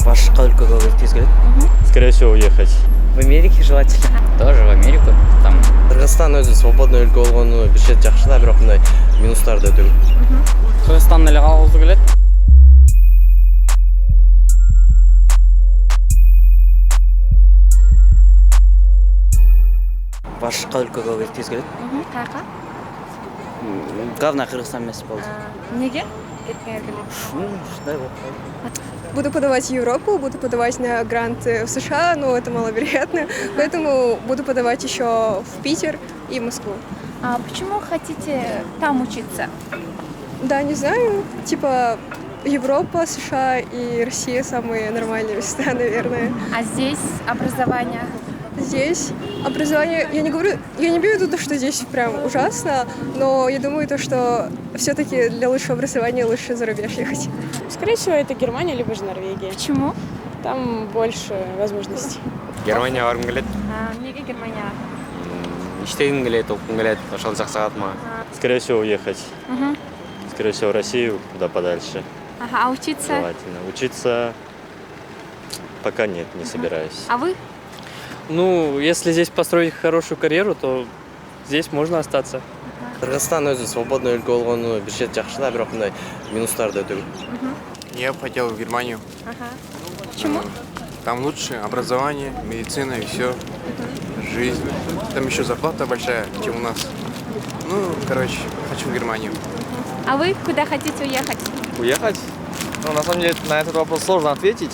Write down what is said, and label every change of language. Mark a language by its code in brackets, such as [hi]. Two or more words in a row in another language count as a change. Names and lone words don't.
[ky] Башка өлкөгө кеткиңиз келет? [ru] Скорее всего, уехать. В Америке желательно. Тоже в Америку. Там [ky] Кыргызстан өзү свободный өлкө болгону бир чет жакшы да, бирок мындай минустарды өтө көп. Кыргызстан эле калгыбыз келет. Башка өлкөгө кеткиңиз келет? Каяка? Главное Кыргызстан эмес болду. Неге? Кеткеңер келет. Ушундай болуп калды. [ru] Буду подавать в Европу, буду подавать на гранты в США, но это маловероятно. Поэтому буду подавать еще в Питер и в Москву. А почему хотите там учиться? Да, не знаю, типа Европа, США и Россия самые нормальные места, наверное. А здесь образование? Здесь образование, я не имею в виду, что здесь прям ужасно, но я думаю, то, что все-таки для лучшего образования лучше за рубеж ехать. Скорее всего, это Германия, либо же Норвегия. Почему? Там больше возможностей. [ky] Германия баргым келет. Неге Германия? Иштегим келет, окугум келет, ошол жакка катма. [ru] Скорее всего, уехать. Скорее всего, в Россию, куда подальше. Ага, а учиться? Желательно. Учиться пока нет, не собираюсь. А вы? Ну, если здесь построить хорошую карьеру, то здесь можно остаться. [ky] Кыргызстан өзү свободный өлкө болгону бир чет жакшы да, бирок мындай минустарды өтө көп. [ru] Я бы хотел в Германию. Ага. Почему? Там лучше образование, медицина и все. Жизнь. Там еще зарплата большая, чем у нас. Ну, короче, хочу в Германию. А вы куда хотите уехать? Уехать? Ну, на самом деле, на этот вопрос сложно ответить.